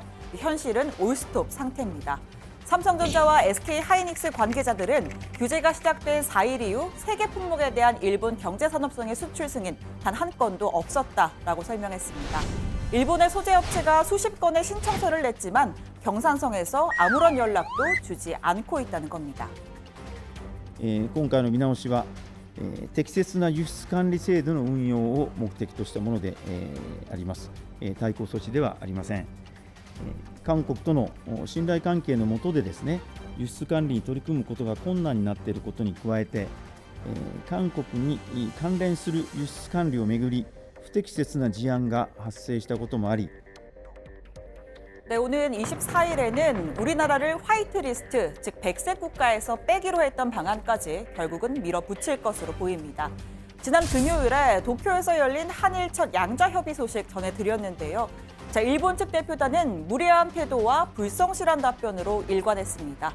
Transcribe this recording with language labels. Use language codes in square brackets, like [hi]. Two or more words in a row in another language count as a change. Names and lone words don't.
[ko] 현실은 올스톱 상태입니다. 삼성전자와 SK하이닉스 관계자들은 규제가 시작된 4일 이후 세계 품목에 대한 일본 경제산업성의 수출 승인 단 한 건도 없었다라고 설명했습니다. 일본의 소재 업체가 수십 건의 신청서를 냈지만 경산성에서 아무런 연락도 주지 않고 있다는 겁니다. [ja] 今回の見直しは、適切な輸出管理制度の運用を目的としたもので、あります。対抗措置ではありません。韓国との信頼関係の下でですね、輸出管理に取り組むことが困難になっていることに加えて、韓国に関連する輸出管理をめぐり不適切な事案が発生したこともあり、 [ko] 네, 오는 24일에는 우리나라를 화이트리스트, 즉 백색 국가에서 빼기로 했던 방안까지 결국은 밀어붙일 것으로 보입니다. 지난 금요일에 도쿄에서 열린 한일 첫 양자협의 소식 전해드렸는데요. 자, 일본 측 대표단은 무례한 태도와 불성실한 답변으로 일관했습니다.